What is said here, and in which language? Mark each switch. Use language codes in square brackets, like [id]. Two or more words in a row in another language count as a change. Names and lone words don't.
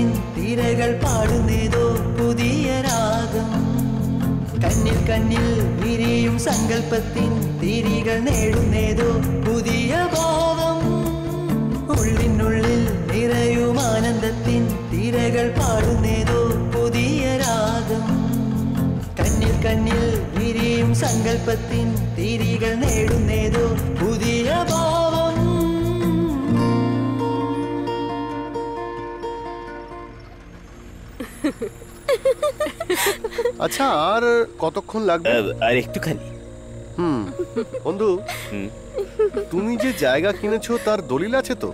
[ml] തിരകൾ പാടുന്നേതോ പുതിയ രാഗം കണ്ണിൽ കണ്ണിൽ വിരിയും സങ്കല്പത്തിൻ തിരികൾ നേടുന്നേതോ പുതിയ ഭാവം ഉള്ളിനുള്ളിൽ നിറയും ആനന്ദത്തിൻ തിരകൾ പാടുന്നേതോ പുതിയ രാഗം കണ്ണിൽ കണ്ണിൽ വിരിയും സങ്കല്പത്തിൻ തിരികൾ നേടുന്നേതോ പുതിയ ഭാവം [bn] আচ্ছা আর কতক্ষণ লাগবে? আর একটুখানি। বন্ধু, তুমি যে জায়গা কিনেছো তার দলিল আছে তো?